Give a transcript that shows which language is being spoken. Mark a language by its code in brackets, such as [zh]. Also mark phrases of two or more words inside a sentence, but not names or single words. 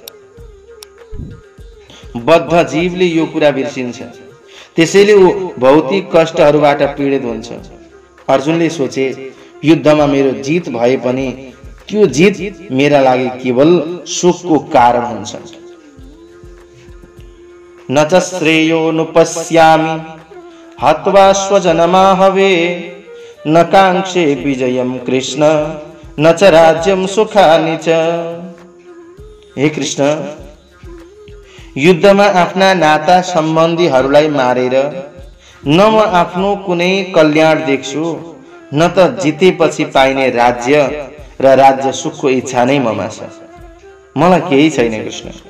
[ne] बद्ध जीवले यो कुरा बिर्सिन्छ, त्यसैले ऊ भौतिक कष्टहरूबाट पीडित हुन्छ। अर्जुनले सोचे, युद्धमा मेरो जित भए पनि त्यो जित मेरा लागि केवल सुखको कारण हुन्छ। [sa] न च श्रेयोनुपश्यामि हत्वा स्वजनमाहवे न कांक्षे विजयम कृष्ण न च राज्यम सुखानि च। [ne] हे कृष्ण, युद्धमा आफ्ना नाता सम्बन्धीहरूलाई मारेर न म आफ्नो कुनै कल्याण देख्छु, न त जितेपछि पाइने राज्य र राज्य सुखको इच्छा नै ममा छ। मलाई केही छैन कृष्ण।